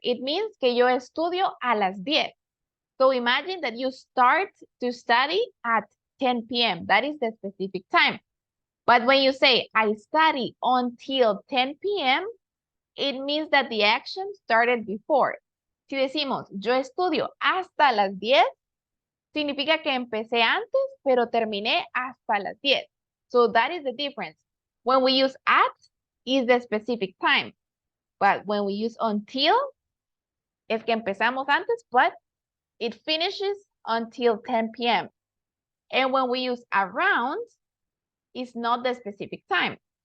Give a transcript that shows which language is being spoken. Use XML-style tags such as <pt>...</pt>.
<en>It means</en> <es>que yo estudio a las 10.</es> <en>So imagine that you start to study at 10 p.m. That is the specific time. But when you say I study until 10 p.m., it means that the action started before.</en> <es>Si decimos yo estudio hasta las 10, significa que empecé antes, pero terminé hasta las 10.</es> <en>So that is the difference. When we use at, is the specific time. But when we use until,</en> <es>es que empezamos antes,</es> <en>but it finishes until 10 p.m. And when we use around, it's not the specific time.</en>